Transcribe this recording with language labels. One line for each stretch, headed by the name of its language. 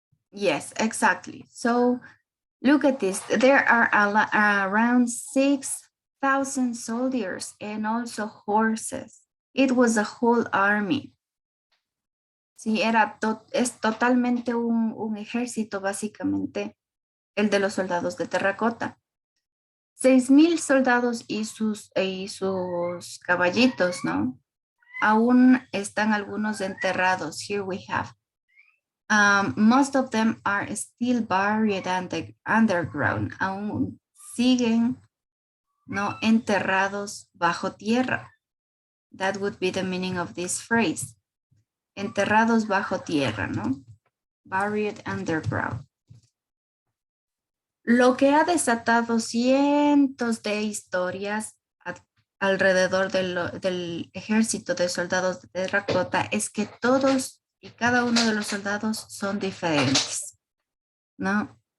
English: Yes, exactly. So look at this. There are around 6,000 soldiers and also horses. It was a whole army.
Spanish: Sí, es totalmente un ejército, básicamente, el de los soldados de terracota. 6,000 soldados y sus caballitos, ¿no? Aún están algunos enterrados.
English: Here we have. Most of them are still buried underground.
Spanish: Aún siguen, ¿no? Enterrados bajo tierra.
English: That would be the meaning of this phrase.
Spanish: Enterrados bajo tierra, ¿no?
English: Buried underground.
Spanish: Lo que ha desatado cientos de historias alrededor del ejército de soldados de terracota es que todos y cada uno de los soldados son diferentes, ¿no?